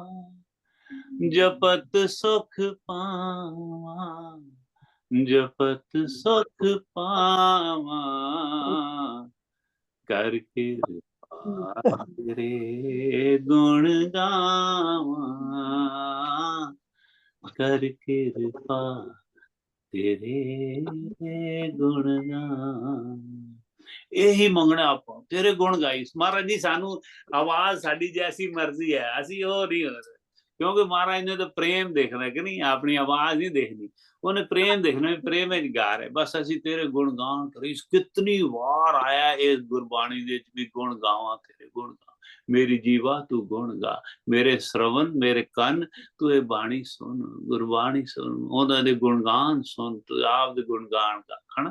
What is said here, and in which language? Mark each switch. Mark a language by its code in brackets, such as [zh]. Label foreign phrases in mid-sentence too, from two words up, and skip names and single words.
[pa] ਜਪਤ ਸੁਖ ਪਾਵਾ, ਜਪਤ ਸੁਖ ਪਾਵਾ, ਕਰ ਕ੍ਰਿਪਾ ਤੇਰੇ ਗੁਣ ਗਾਵਾਂ, ਕਰ ਕ੍ਰਿਪਾ ਤੇਰੇ ਗੁਣ ਗਾਵਾਂ। ਯਹੀ ਮੰਗਨਾ ਆਪਾਂ, ਤੇਰੇ ਗੁਣ ਗਾਈ। ਮਹਾਰਾਜ ਜੀ ਸਾਨੂੰ ਆਵਾਜ਼ ਸਾਡੀ ਜੈਸੀ ਮਰਜ਼ੀ ਹੈ, ਅਸੀਂ ਉਹ ਨਹੀਂ ਹੋ ਰਹੇ, ਕਿਉਂਕਿ ਮਹਾਰਾਜ ਨੇ ਤਾਂ ਪ੍ਰੇਮ ਦੇਖਣਾ ਕਿ ਨਹੀਂ, ਆਪਣੀ ਆਵਾਜ਼ ਨਹੀਂ ਦੇਖਣੀ, ਉਹਨੇ ਪ੍ਰੇਮ ਦੇਖਣਾ, ਪ੍ਰੇਮ ਵਿੱਚ ਗਾ ਰਹੇ। ਬਸ ਅਸੀਂ ਤੇਰੇ ਗੁਣ ਗਾਣ ਕਰੀ। ਕਿਤਨੀ ਵਾਰ ਆਇਆ ਇਸ ਗੁਰਬਾਣੀ ਦੇ ਵਿੱਚ ਵੀ ਗੁਣ ਗਾਵਾਂ ਤੇਰੇ, ਗੁਣ ਗਾ ਮੇਰੀ ਜੀਵਾ ਤੂੰ ਗੁਣ ਗਾ, ਮੇਰੇ ਸ਼ਰਵਨ ਮੇਰੇ ਕੰਨ ਤੂੰ ਇਹ ਬਾਣੀ ਸੁਣ, ਗੁਰਬਾਣੀ ਸੁਣ, ਉਹਨਾਂ ਦੇ ਗੁਣਗਾਨ ਸੁਣ, ਤੂੰ ਆਪ ਦੇ ਗੁਣਗਾਨ ਗਾ, ਹਨਾ।